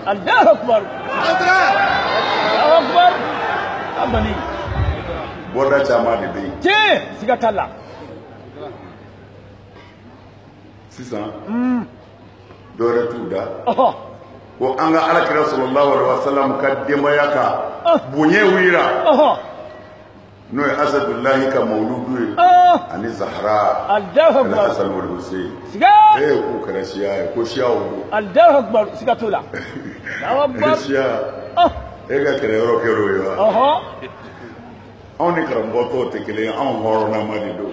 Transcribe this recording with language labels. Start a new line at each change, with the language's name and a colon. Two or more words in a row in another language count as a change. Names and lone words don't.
Arabic: الله أكبر الله أكبر abani
Bambara: bɔda caman de bɛ yen siga t'a la sisan dɔwɛrɛ t'u da ko an ka alakira
Arabic: صلى الله عليه وسلم
Bambara: ka denbaya ka bonya wira n'o ye Asadulahi ka mawludu ye ani Zahra
Arabic: الله أكبر حسن والحسين
Bambara: siga k'u kɛra siya ye ko siyaw don
Arabic: الله أكبر
Bambara: siga t'o la
Arabic: الله أكبر
Bambara: siya e ka kɛlɛyɔrɔ kɛra o ye wa anw ni karamɔgɔ tɔw tɛ kelen ye anw hɔrɔnama de don